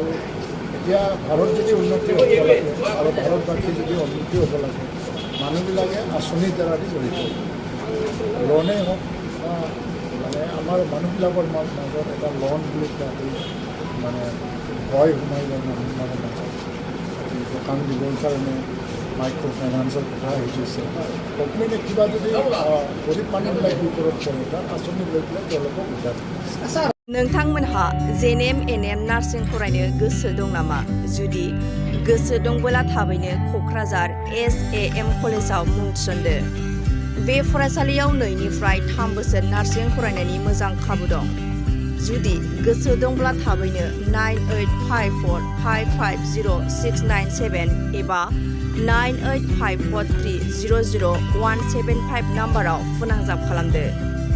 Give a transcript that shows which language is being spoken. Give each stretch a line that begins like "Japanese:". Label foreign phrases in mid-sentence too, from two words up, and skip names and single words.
Assamese: এতিয়া ভাৰত যদি উন্নতি হ'ব লাগে আৰু ভাৰতবাসী যদি উন্নতি হ'ব লাগে মানুহবিলাকে আঁচনিৰ দ্বাৰা জড়িত লোনেই হওক মানে আমাৰ মানুহবিলাকৰ মাজত এটা লোন বুলি কোৱাটো মানে ভয় সোমাই যায় মানুহবিলাকৰ মাজত দোকান দিবৰ কাৰণে
English: micro finance
Assamese: কথা আহি গৈছে গভৰ্ণমেণ্টে কিবা যদি গৰীব মানুহবিলাক বিপদত পৰে তাত আঁচনি লৈ পেলাই তেওঁলোকক উদ্ধাৰ
Bodo: नोंथांमोनहा JNM NM नार्सिं फरायनो गोसो दं नामा जुदि गोसो दंबोला थाबैनो क'क्राझार SAM कलेजाव मुं थिसनदो बे फरायसालियाव 2निफ्राय 3 बोसोर नार्सिं फरायनायनि मोजां खाबु दं जुदि गोसो दंब्ला थाबैनो 9854550697 एबा 9854300175 नाम्बाराव फोनांजाब खालामदो